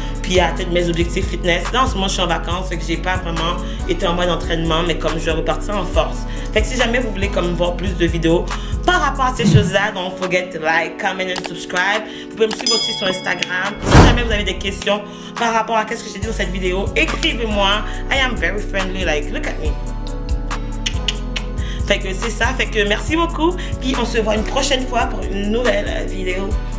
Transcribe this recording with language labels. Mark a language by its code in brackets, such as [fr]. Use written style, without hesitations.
[fr] Puis à atteindre mes objectifs fitness. Là, en ce moment, je suis en vacances, fait que j'ai pas vraiment été en mode entraînement, mais comme je vais repartir en force. Fait que si jamais vous voulez comme voir plus de vidéos par rapport à ces choses-là, [en] don't forget to like, comment and subscribe. [fr] Vous pouvez me suivre aussi sur Instagram. Si jamais vous avez des questions par rapport à ce que j'ai dit dans cette vidéo, écrivez-moi. [en] I am very friendly, like, look at me. [fr] Fait que c'est ça, fait que merci beaucoup. Puis on se voit une prochaine fois pour une nouvelle vidéo.